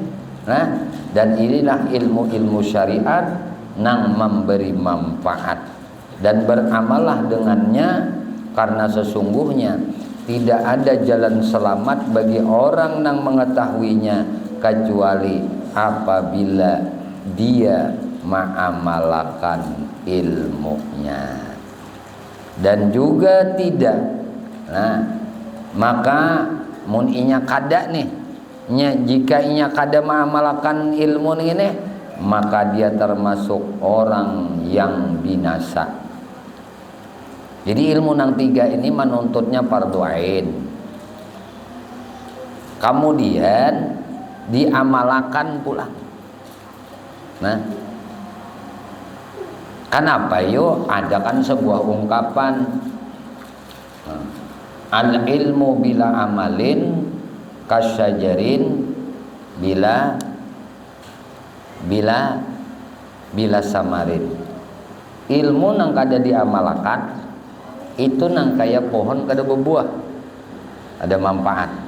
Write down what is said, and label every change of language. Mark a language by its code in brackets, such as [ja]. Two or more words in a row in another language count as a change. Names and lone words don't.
[id] Nah, dan inilah ilmu-ilmu syariat nang memberi manfaat, dan beramallah dengannya, karena sesungguhnya tidak ada jalan selamat bagi orang yang mengetahuinya kecuali apabila dia mengamalkan ilmunya. Dan juga tidak, nah maka [bjn] mun inya kada nih, [id] jika [bjn] inya kada [id] mengamalkan ilmu ini, maka dia termasuk orang yang binasa. Jadi ilmu nang tiga ini menuntutnya fardu ain, kemudian diamalkan pula. Nah, kenapa yo ada kan sebuah ungkapan, [ar] العلم بلا عمل كالشجر بلا ثمر. [id] Ilmu nang kada diamalkan itu nang kaya pohon kada berbuah, ada manfaat.